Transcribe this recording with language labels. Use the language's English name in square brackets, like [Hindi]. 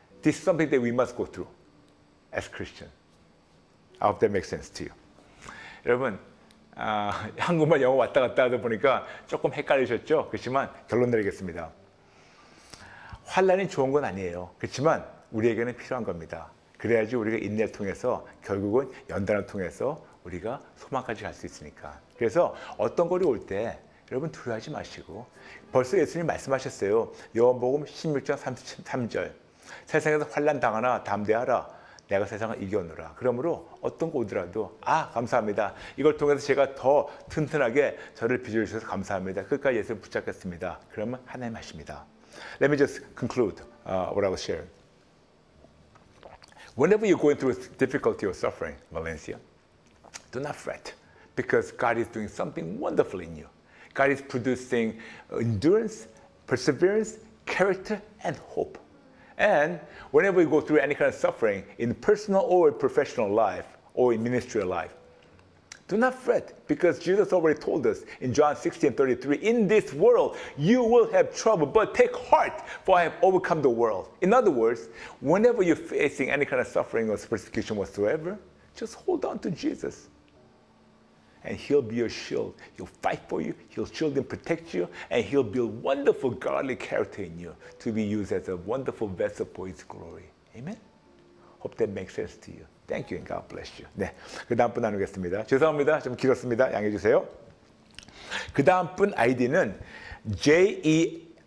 [English] This is something that we must go through as Christian. I hope that makes sense to you. [Korean] 여러분, 한국말 영어 왔다 갔다 하다 보니까 조금 헷갈리셨죠? 그렇지만 결론 내리겠습니다. 환난이 좋은 건 아니에요. 그렇지만 우리에게는 필요한 겁니다. 그래야지 우리가 인내를 통해서 결국은 연단을 통해서 우리가 소망까지 갈 수 있으니까. 그래서 어떤 거리 올 때 여러분 두려워하지 마시고 벌써 예수님 말씀하셨어요. 요한복음 16장 33절 세상에서 환난 당하나 담대하라. 내가 세상을 이겨노라. 그러므로 어떤 거 오더라도 감사합니다. 이걸 통해서 제가 더 튼튼하게 저를 빚어주셔서 감사합니다. 끝까지 예수님 붙잡겠습니다. 그러면 하나님 하십니다. [English] Let me just conclude what I was sharing. Whenever you're going through difficulty or suffering, Valencia, do not fret because God is doing something wonderful in you. God is producing endurance, perseverance, character, and hope. And whenever you go through any kind of suffering in personal or professional life or in ministerial life, do not fret, because Jesus already told us in John 16:33, in this world you will have trouble, but take heart, for I have overcome the world. In other words, whenever you're facing any kind of suffering or persecution whatsoever, just hold on to Jesus. And he'll be your shield. He'll fight for you, he'll shield and protect you, and he'll build wonderful godly character in you to be used as a wonderful vessel for his glory. Amen? Hope that makes sense to you. Thank you and God bless you. [Korean] 네, 그 다음 분 나누겠습니다. 죄송합니다. 좀 길었습니다. 양해해 주세요. 그 다음 분 아이디는 JEISMYSP.